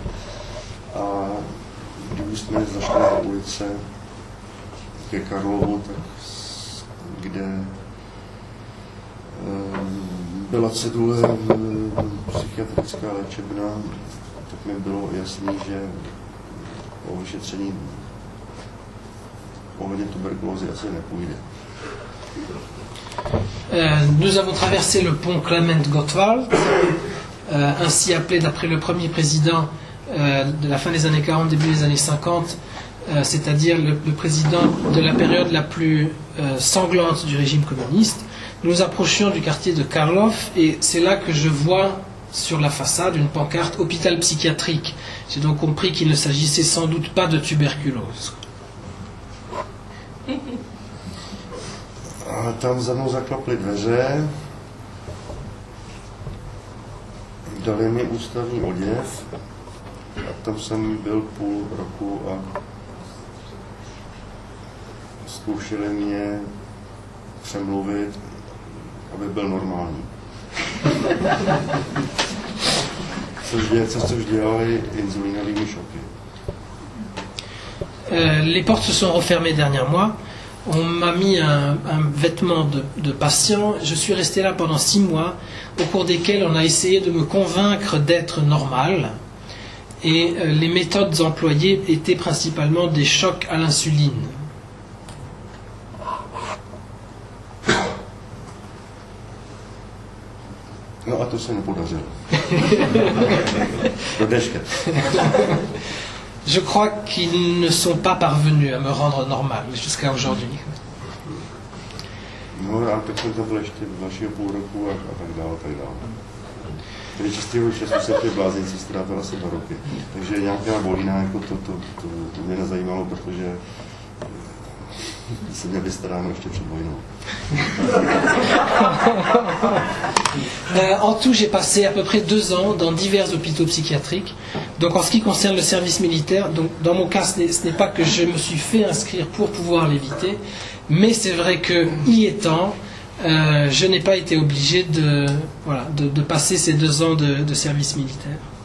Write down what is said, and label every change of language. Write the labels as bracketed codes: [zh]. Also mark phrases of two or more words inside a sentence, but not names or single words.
[cs] A když jsme zašli na ulice ke Karlovu, tak kde byla cedule psychiatrická léčebna, tak mi bylo jasný, že o vyšetření ohledně tuberkulózy asi nepůjde. [fr] Nous avons traversé le pont Clement Gottwald, ainsi appelé d'après le premier président de la fin des années 40, début des années 50, c'est-à-dire le président de la période la plus sanglante du régime communiste. Nous approchions du quartier de Karlov et c'est là que je vois sur la façade une pancarte hôpital psychiatrique. J'ai donc compris qu'il ne s'agissait sans doute pas de tuberculose. [cs] A tam za mnou zakloply dveře, dali mi ústavní oděv a tam jsem byl půl roku a zkoušeli mě přemluvit, aby byl normální. Což dělali inzulínovými šoky. [fr] Les portes se sont refermées derrière moi. On m'a mis un vêtement de patient. Je suis resté là pendant 6 mois, au cours desquels on a essayé de me convaincre d'être normal. Et les méthodes employées étaient principalement des chocs à l'insuline. [cs] No a to se nepodařilo. Do dneška. [fr] Je crois qu'ils ne sont pas parvenus à me rendre normal jusqu'à aujourd'hui. [cs] No a tak jsem tam byl ještě dalšího půl roku a tak dále, tak dále. Tedy čistého času se ty blázinci ztrátil asi 2 roky. Takže nějaká bolína, jako to mě nezajímalo, protože jsem měl vystaráno ještě před vojnou. [fr] En tout, j'ai passé à peu près 2 ans dans divers hôpitaux psychiatriques. Donc en ce qui concerne le service militaire, donc dans mon cas, ce n'est pas que je me suis fait inscrire pour pouvoir l'éviter, mais c'est vrai que, y étant, je n'ai pas été obligé de passer ces 2 ans de service militaire.